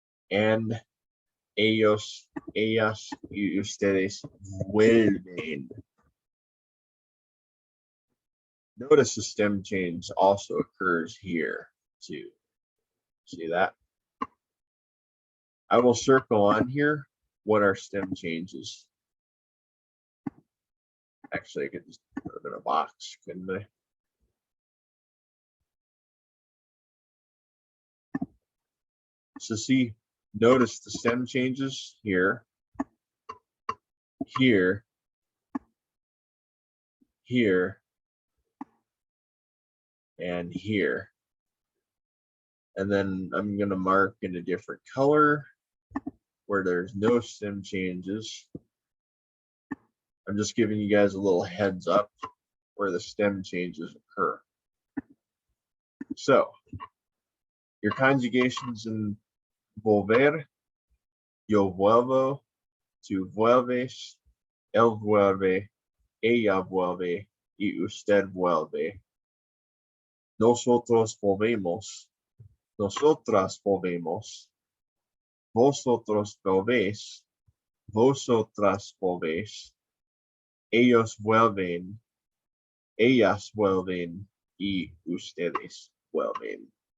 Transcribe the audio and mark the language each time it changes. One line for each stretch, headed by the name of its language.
Spanish: And ellos, ellas y ustedes vuelven.
English: Notice the stem change also occurs here too. See that? I will circle on here what are stem changes. Actually, I could just put them in a box, couldn't I? So see, notice the stem changes here, here, here, and here. And then I'm going to mark in a different color where there's no stem changes. I'm just giving you guys a little heads up where the stem changes occur. So your conjugations in volver,
Spanish: yo vuelvo, tú vuelves, él vuelve, ella vuelve, y usted vuelve. Nosotros volvemos, nosotras volvemos, vosotros volvéis, vosotras volvéis, ellos vuelven, ellas vuelven, y ustedes vuelven.